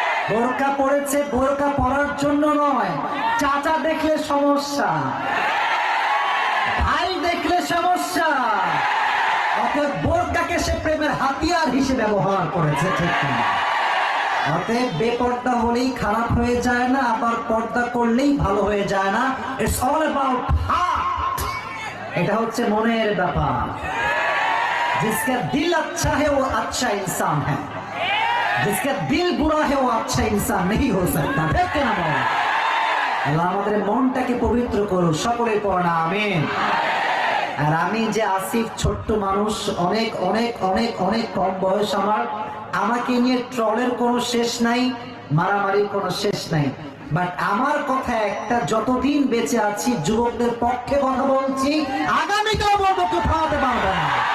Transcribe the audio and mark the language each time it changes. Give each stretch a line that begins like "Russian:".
Bangla: বোরকা পড়েছে, বোরকা পরার জন্য নয়, চাচা দেখলে সমস্যা, ভাই দেখলে সমস্যা, অতএব বোরকাকে সে প্রেমের হাতিয়ার হিসেবে ব্যবহার করেছে, ঠিক না? অতএব বেপর্দা হলেই খারাপ হয়ে যায় না, আবার পর্দা করলেই ভালো হয়ে যায় না।
English: it's all about heart,
Bangla: এটা হচ্ছে মনের ব্যাপার।
Hindi: जिसका दिल अच्छा है वो अच्छा इंसान है, जिसका दिल बुरा है वो अच्छा इंसान नहीं हो सकता, ठीक है ना?
Bangla: আল্লাহ আমাদের মনটাকে পবিত্র করুন, সকলে পড়া আমিন। আর আমি যে আসিফ, ছোট্ট মানুষ, অনেক অনেক অনেক অনেক কম বয়স আমার, আমাকে নিয়ে ট্রলের কোনো শেষ নাই, মারামারির কোনো শেষ নাই। বাট আমার কথা একটা, যতদিন বেঁচে আছি যুবকদের পক্ষে কথা বলছি, আগামীতেও বলবো, কেউ থামাতে পারবে না।